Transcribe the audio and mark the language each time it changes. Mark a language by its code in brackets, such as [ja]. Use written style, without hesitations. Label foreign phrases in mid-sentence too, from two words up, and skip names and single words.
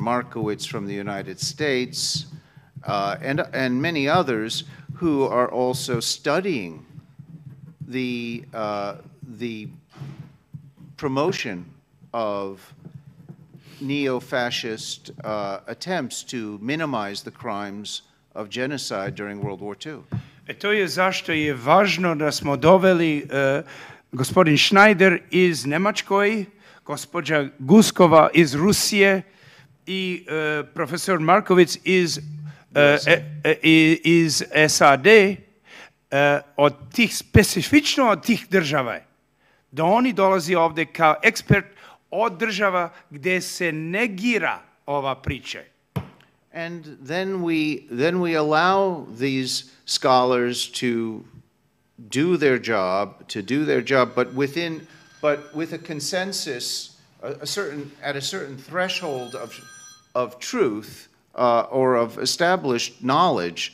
[en] Marković from the United States, and many others who are also studying the promotion of neo-fascist attempts to minimize the crimes of genocide during World War II. [sr] To je zašto je važno da smo doveli gospodin Schneider iz Njemačkoj, gospođa Guskova iz Rusije i profesor Marković iz SAD, od tih, specifično od tih država, da oni dolazi ovdje kao ekspert od država gdje se negira ova priča. [en] And then we allow these scholars to do their job, but with a consensus, at a certain threshold of truth or of established knowledge.